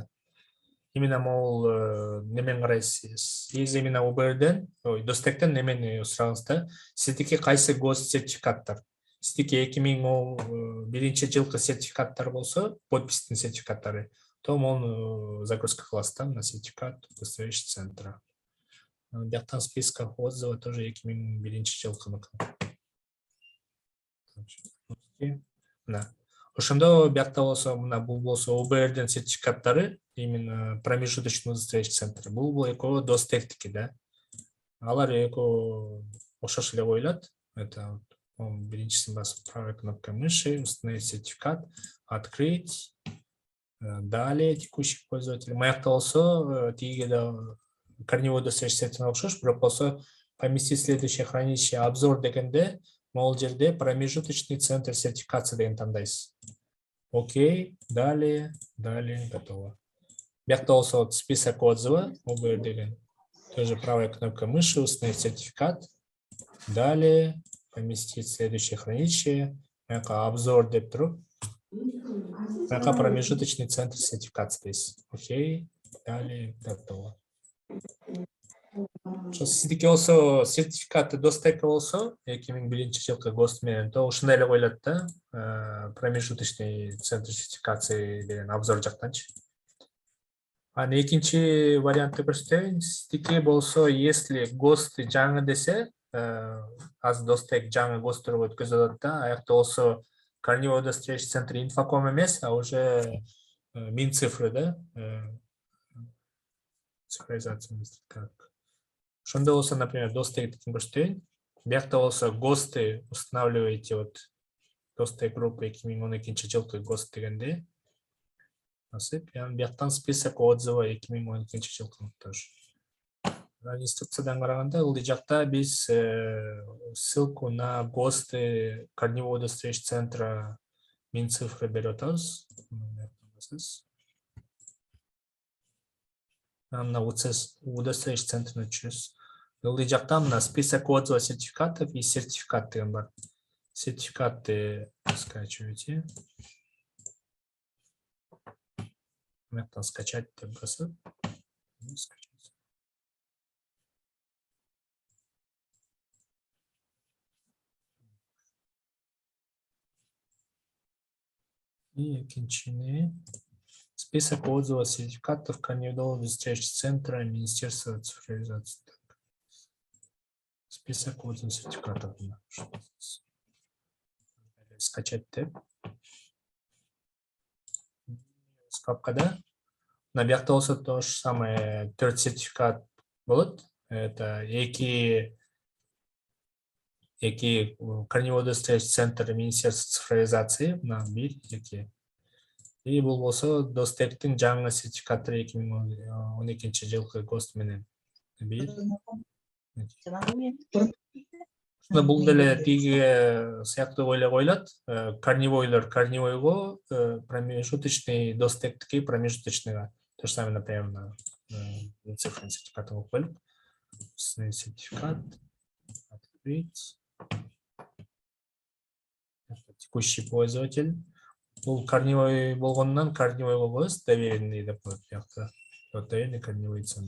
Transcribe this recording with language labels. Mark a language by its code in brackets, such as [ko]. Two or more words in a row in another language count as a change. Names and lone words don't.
[ky] Именно могул немен карайсыз. Сиз именно UBR-ден, достектен немени сураңыз да. Сиздики кайсы гос сертификаттар? Сиздики 2001-жылкы сертификаттар болсо, подпистин сертификаттары, то мону загрузка кыласыз да, [ru] на сертификат удостоверяющий центра. [ky] Бияктан [ru] списка отзывов тоже [ky] 2001-жылкыныкы. Мына ошондо биякта болсо мына бул болсо UBR-ден сертификаттары, [ru] именно промежуточный удостоверяющий центр. [ky] Бул экөө достектики да. Алар экөө окшош эле коюлат. [ru] Это [ky] биринчисин басып [ru] правой кнопкой мыши, установить сертификат, открыть. Далее текущий пользователь. [ky] Маякта болсо тиги да [ru] корневой удостоверяющий центр [ky] окшош, бирок болсо [ru] поместить следующее хранилище обзор [ky] дегенде могул жерде [ru] промежуточный центр сертификации [ky] деген тандайсыз. [ru] Окей, далее, готово. [ky] Биякта болсо [ru] список отзыва, [ky] UBR деген. [ru] Тоже правой кнопкой мыши, установить сертификат. Далее поместить следующее хранилище. [ky] Обзор деп туруп. [ru] Промежуточный центр сертификации здесь. Окей, далее, готово. [ky] Сиздики болсо сертификаты достека болсо 2001-жылкы ГОСТ менен то ушундай эле коюлат да, [ru] промежуточный центр сертификации [ky] деген обзор жактанчы. Аны экинчи вариантты көрсөтөйүн. Сиздики болсо если ГОСТ жаңы десе, аз достек жаңы ГОСТтор өткөзүп атат да, аякта болсо [ru] корневой удостоверяющий центр Infocom [ky] эмес, [ru] а уже Минцифры [ky] да, цифровизация. Ошондо болсо, например, достектикин көрсөтөйүн. Биякта болсо ГОСТты [ru] устанавливаете вот достек группы [ky] 2012-жылкы ГОСТ дегенде. Насып, бияктан [ru] список отзыва [ky] 2012-жылкы тоже. Инструкциядан караганда ылдый жакта биз [ru] ссылку на ГОСТы корневой удостоверяющий центра Минцифры [ky] берип атабыз. [ru] На удостоверяющий центр өчүбүз. [ky] Ылдый жакта мына [ru] список отзывов сертификатов и сертификат [ky] деген бар. [ru] Сертификаты скачивайте. Мыяктан скачать [ky] деп басып. [ru] И экинчини список отзывов сертификатов корневого удостоверяющего центра Министерства цифровизации. Список отзывов сертификатов. [ky] Скачать деп. Папкада. На биякта болсо [ru] то же самое [ky] 4 сертификат болот. Это эки эки [ru] корневой достреш центр Министерства цифровизации [ky] мына 1 2 и бул болсо достектин жаңы сертификаты 2012 жылкы ГОСТ менен 1 бул деле тиги сыяктуу ойлой коюлат. Корневойлор корневойго, промежуточный достектики промежуточныйга. [ru] То же самое, например, на цифровой сертификат [ky] болуп коелук. [ru] Сертификат. Открыть. Текущий пользователь. [ky] Бул корневой болгондон корневойго коебуз, доверенный деп коет биякта. [ru] Вот доверенный корневой центр.